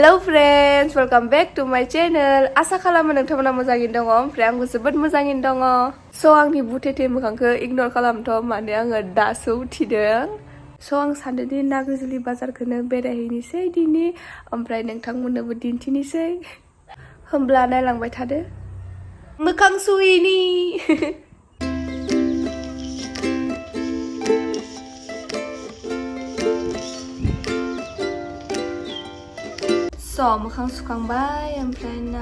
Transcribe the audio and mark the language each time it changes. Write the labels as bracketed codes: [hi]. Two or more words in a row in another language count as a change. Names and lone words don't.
[en] Hello friends, welcome back to my channel. [brx] Asa खालामो नोंथांमोना मोजाङैनो दङ ओमफ्राय आंबो जोबोद मोजाङैनो दङ. So आंनि बुथेथे मोखांखौ इगनर खालामथ' माने आङो दासो उथिदों. So आं सानदोंदि नाग्रिजुलि बाजारखौनो बेरायहैनोसै दिनै ओमफ्राय नोंथांमोननोबो दिन्थिनोसै. होमब्ला नायलांबाय थादो. मोखां सुयैनि So मोखां सुखांबाय ओमफ्राय ना